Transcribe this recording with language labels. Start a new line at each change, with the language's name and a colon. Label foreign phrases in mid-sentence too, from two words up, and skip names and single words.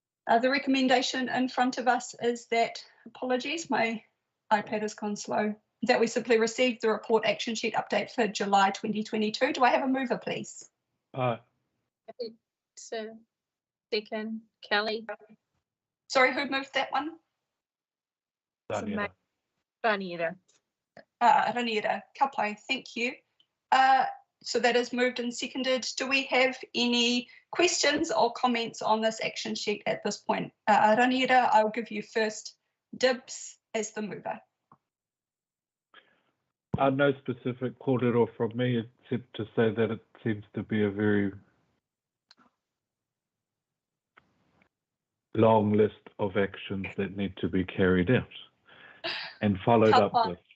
English: The recommendation in front of us is that, apologies, my iPad has gone slow, that we simply receive the report action sheet update for July 2022. Do I have a mover, please? So, second, Kelly. Sorry, who moved that one? Raniera.
Māori: Raniera, Kapai,
English: thank you. So that is moved and seconded. Do we have any questions or comments on this action sheet at this point? Raniera, I'll give you first dibs as the mover. No specific kōrero from me, except to say that it seems to be a very long list of actions that need to be carried out and followed up with